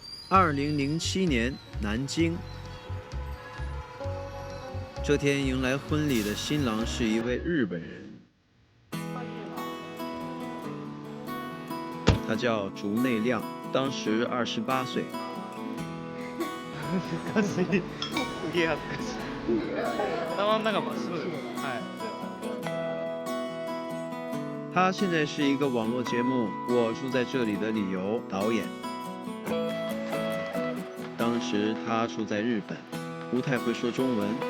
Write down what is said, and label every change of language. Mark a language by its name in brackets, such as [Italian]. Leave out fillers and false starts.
[Chinese] 2007年南京，这天迎来婚礼的新郎是一位日本人，他叫竹内亮，当时28岁。 [Japanese] 恥ずかしい。すげえ恥ずかしい。頭の中真っ白です。 [Chinese] 他现在是一个网络节目《我住在这里的理由》导演。当时他住在日本，不太会说中文。